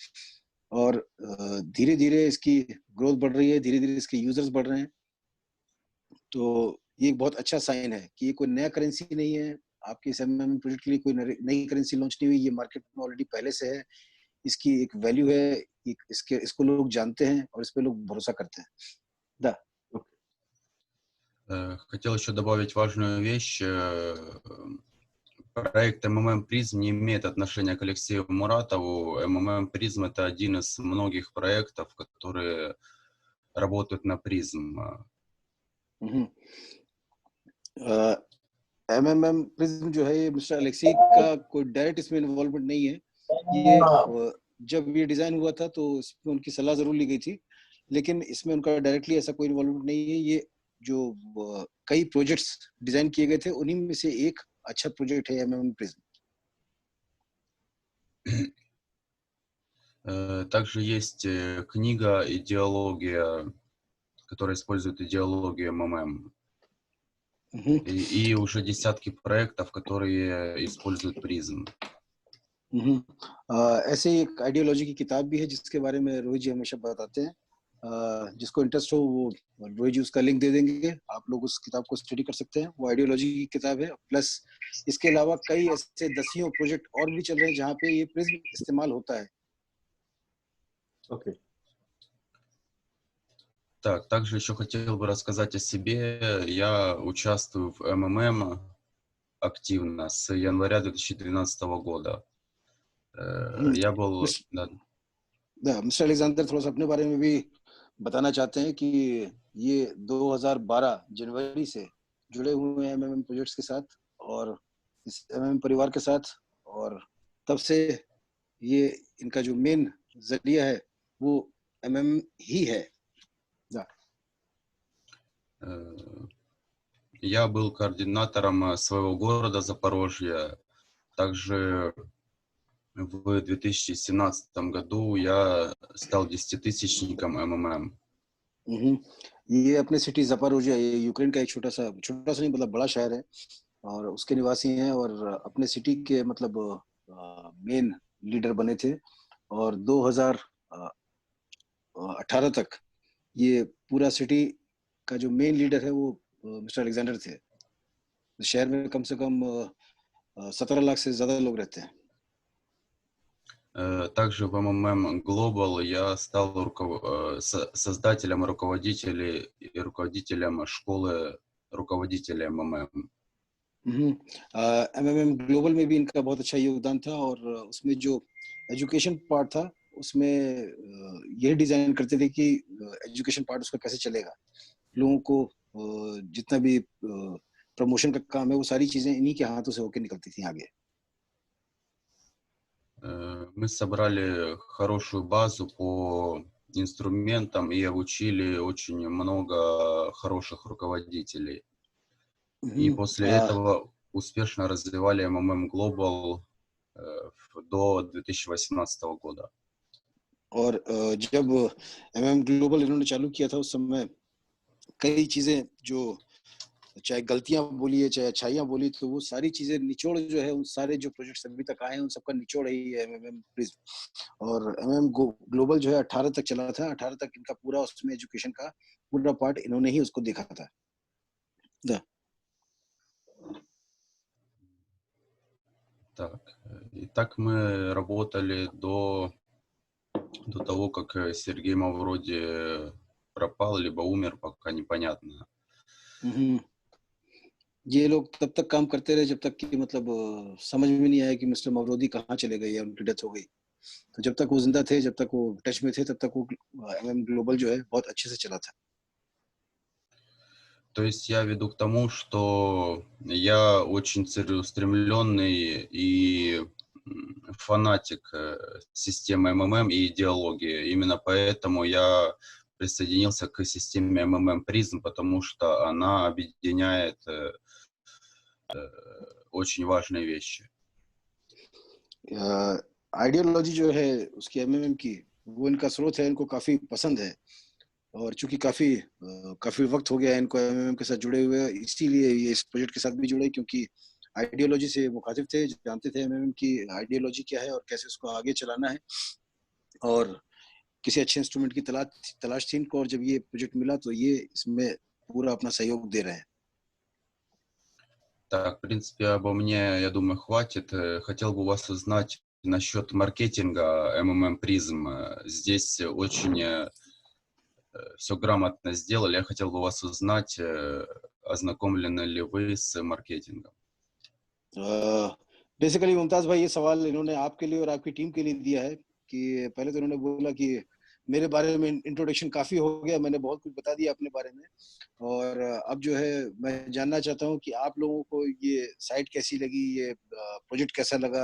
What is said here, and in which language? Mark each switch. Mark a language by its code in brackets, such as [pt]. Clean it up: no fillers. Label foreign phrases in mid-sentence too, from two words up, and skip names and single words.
[hi] और धीरे धीरे इसकी ग्रोथ बढ़ रही है, धीरे धीरे इसके यूजर्स बढ़ रहे हैं। तो ये एक बहुत अच्छा साइन है कि ये कोई नया करेंसी नहीं है, आपके इस एमएमएम प्रोजेक्ट के लिए कोई नई करेंसी लॉन्च नहीं हुई, ये मार्केट में ऑलरेडी पहले से है, इसकी एक वैल्यू है, इसको लोग जानते हैं और इस पे लोग भरोसा करते हैं। [ru] Да. Хотел еще добавить важную вещь. Проект MMM Prism не имеет отношения к Алексею Муратову. MMM Prism — это один из многих проектов, которые работают на Prism. [hi] MMM Prism जो है ये मिस्टर अलेक्सी का कोई डायरेक्ट इसमें इन्वॉल्वमेंट नहीं है। ये जब ये डिजाइन हुआ था तो इसमें उनकी सलाह जरूर ली गई थी, लेकिन इसमें उनका डायरेक्टली ऐसा कोई इन्वॉल्वमेंट नहीं है। ये जो कई [en] projects design [hi] किए गए थे उन्हीं में से एक अच्छा प्रोजेक्ट है MMM Prism. [ru] Также есть книга «Идеология», которая использует идеологию MMM. И уже десятки проектов, которые используют Prism. [hi] ऐसे ही एक आइडियोलॉजी की किताब भी है जिसके बारे में रोहित जी हमेशा बताते हैं। जिसको इंटरेस्ट हो वो रोहित जी उसका लिंक दे देंगे, आप लोग उस किताब को स्टडी कर सकते हैं। वो आइडियोलॉजी की किताब है। प्लस इसके अलावा कई ऐसे दसियों प्रोजेक्ट और भी चल रहे हैं जहाँ पे ये प्रिज्म इस्तेमाल होता है। [en] Okay. [ru] Так, также еще хотел бы рассказать о себе. Я участвую в МММ активно с января 2012 года. Я был... Да, [hi] मिस्टर अलेक्जेंडर थोड़ा सा अपने बारे में भी बताना चाहते हैं कि ये 2012 जनवरी से जुड़े हुए हैं MMM प्रोजेक्ट्स के साथ और इस MMM परिवार के साथ, और तब से ये इनका जो मेन जरिया है वो MMM ही है। [ru] Да. Я был координатором своего города Запорожья. Также в 2017 году я стал 10-тысячником MMM. [hi] ये अपने सिटी ज़पोरिज़िया, ये यूक्रेन का एक छोटा सा नहीं मतलब बड़ा शहर है और उसके निवासी हैं, और अपने सिटी के मतलब [en] main leader [hi] बने थे। और 2018 तक ये पूरा सिटी का जो [en] main leader [hi] है वो मिस्टर अलेक्जेंडर थे। शहर में कम से कम 17 लाख से ज्यादा लोग रहते हैं। [ru] Также в MMM Global я стал создателем, руководителем школы руководителя MMM. [hi] एमएमएम ग्लोबल में भी इनका बहुत अच्छा योगदान था, और उसमें जो [en] education part [hi] था उसमें यही डिजाइन करते थे कि [en] education part [hi] उसका कैसे चलेगा, लोगों को जितना भी प्रमोशन का काम है वो सारी चीजें इन्हीं के हाथों से होकर निकलती थी आगे। [ru] Мы собрали хорошую базу по инструментам и обучили очень много хороших руководителей. И после этого успешно развивали MMM Global до 2018 года. [hi] और जब एमएम ग्लोबल इन्होंने चालू किया था उस समय कई चीजें जो चाहे गलतियां बोलिए चाहे अच्छाइयां बोली, तो वो सारी चीजें निचोड़ जो है उन सारे जो प्रोजेक्ट्स अभी तक आए हैं उन सबका निचोड़ ही है एमएम प्रिज्म। और एमएम ग्लोबल जो है 18 तक चला था, 18 तक इनका पूरा उसमें एजुकेशन का पूरा पार्ट इन्होंने ही उसको देखा था। [ru] Так, и так мы работали до того, как Сергей Мавроди пропал, либо умер, пока непонятно. [hi] ये लोग तब तक काम करते रहे जब तक कि मतलब समझ में नहीं आया कि मिस्टर मवरोदी कहाँ चले गए या उनकी डेथ हो गई। तो जब तक वो जिंदा थे, जब तक वो टच में थे, तब तक वो एमएम ग्लोबल जो है बहुत अच्छे से चला था। [ru] То есть я веду к тому, что я очень целеустремленный и фанатик системы МММ и идеологии. Именно поэтому я присоединился к системе МММ Призм, потому что она объединяет очень важные вещи. [hi] आइडियोलॉजी जो है उसकी एमएमएम की, वो इनका स्रोत है, इनको काफी पसंद है। और चूंकि काफी वक्त हो गया है इनको एमएमएम के साथ जुड़े हुए, इसीलिए ये इस प्रोजेक्ट के साथ भी जुड़े, क्योंकि आइडियोलॉजी से मुखातिब थे, जानते थे एमएमएम की आइडियोलॉजी क्या है और कैसे उसको आगे चलाना है। और किसी अच्छे इंस्ट्रूमेंट की तलाश थी इनको, और जब ये प्रोजेक्ट मिला तो ये इसमें पूरा अपना सहयोग दे रहे हैं। [ru] Так, в принципе, обо мне, я думаю, хватит. Хотел бы у вас узнать насчет маркетинга MMM Prism. Здесь очень все грамотно сделали. Я хотел бы вас узнать, ознакомлены ли вы с маркетингом. [hi] बेसिकली मुमताज भाई, ये सवाल इन्होंने आपके लिए और आपकी टीम के लिए दिया है कि पहले तो इन्होंने बोला कि मेरे बारे में इंट्रोडक्शन काफी हो गया, मैंने बहुत कुछ बता दिया अपने बारे में, और अब जो है मैं जानना चाहता हूँ कि आप लोगों को ये साइट कैसी लगी, ये प्रोजेक्ट कैसा लगा।